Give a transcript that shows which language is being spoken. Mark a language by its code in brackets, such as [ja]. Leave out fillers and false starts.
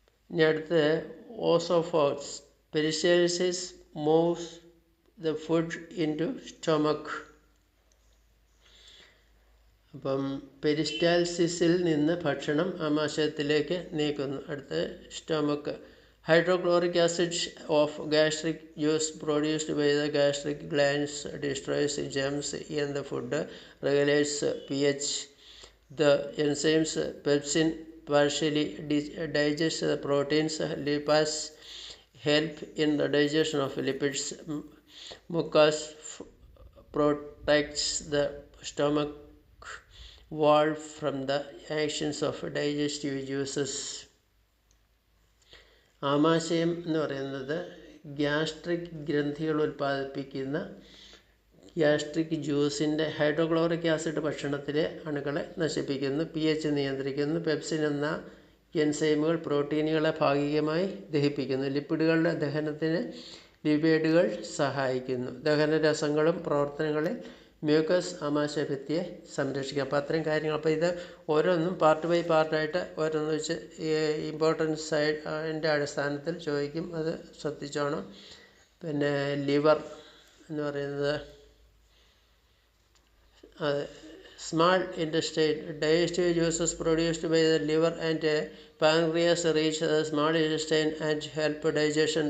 [ml] ഇനി അടുത്ത്, [en] Oesophagus. Peristalsis moves the food into stomach. [ml] അപ്പം പെരിസ്റ്റാൽസിസിൽ നിന്ന് ഭക്ഷണം ആമാശയത്തിലേക്ക് നീക്കുന്നു. അടുത്ത്, stomach. [en] Hydrochloric acid of gastric juice produced by the gastric glands destroys germs in the food, regulates pH. The enzymes pepsin partially digest the proteins. Lipase help in the digestion of lipids. Mucus protects the stomach wall from the actions of digestive juices. [ml] ആമാശയം എന്ന് പറയുന്നത് gastric ഗ്രന്ഥികൾ ഉൽപ്പാദിപ്പിക്കുന്ന gastric ജ്യൂസിൻ്റെ hydrochloric acid ഭക്ഷണത്തിലെ അണുക്കളെ നശിപ്പിക്കുന്നു. pH നിയന്ത്രിക്കുന്നു. Pepsin എന്ന എൻസൈമുകൾ പ്രോട്ടീനുകളെ ഭാഗികമായി ദഹിപ്പിക്കുന്നു. ലിപ്പിഡുകളുടെ ദഹനത്തിന് ലിപേഡുകൾ സഹായിക്കുന്നു. ദഹനരസങ്ങളും പ്രവർത്തനങ്ങളിൽ മ്യൂക്കസ് ആമാശയഭിത്തിയെ സംരക്ഷിക്കുക. അപ്പോൾ അത്രയും കാര്യങ്ങൾ. അപ്പോൾ ഇത് ഓരോന്നും പാർട്ട് ബൈ പാർട്ടായിട്ട് ഓരോന്ന് വെച്ച് ഇമ്പോർട്ടൻസ് അതിൻ്റെ അടിസ്ഥാനത്തിൽ ചോദിക്കും. അത് ശ്രദ്ധിച്ചോണം. പിന്നെ ലിവർ എന്ന് പറയുന്നത് [en] small intestine, digestive juices produced by the liver and pancreas reach the small intestine and help digestion.